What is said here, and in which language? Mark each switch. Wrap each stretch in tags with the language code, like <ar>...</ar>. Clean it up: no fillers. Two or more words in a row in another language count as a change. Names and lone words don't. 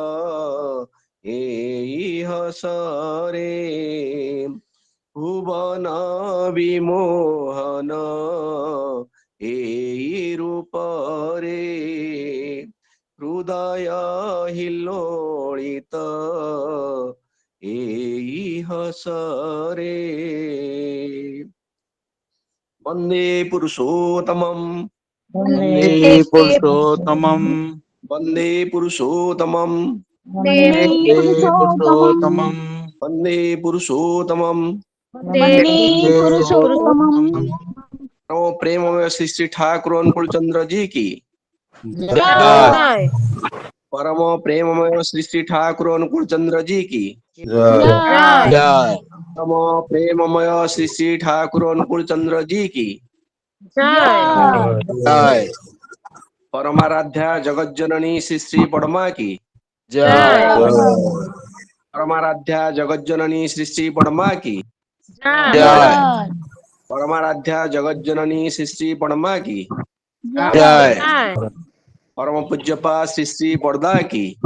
<or>ଏଇ ହସରେ ଭୁବନ ବିମୋହନ ଏଇ ରୂପରେ ହୃଦୟ ହିଲୋଳିତ ଏଇ ହସରେ</or> <sa>ବନ୍ଦେ ପୁରୁଷୋତ୍ତମମ୍ वन्दे पुरुषोत्तमम् वन्दे पुरुषोत्तमम् वन्दे पुरुषोत्तमम् वंदे पुरुषोत्तमम</sa> <hi>नमो प्रेम में श्री श्री ठाकुर अनुकूल चंद्र जी की परम प्रेम में श्री श्री ठाकुर अनुकूल चंद्र जी की परम प्रेममय श्री श्री ठाकुर अनुकूल चंद्र जी की परमाराध्या जगत जननी श्री श्री पद्मा की परमाराध्या जगत जननी श्री श्री पद्मा की परमाराध्या जगत जननी श्री श्री पद्मा की परम पूज्यपा श्री श्री बड़दा की</hi>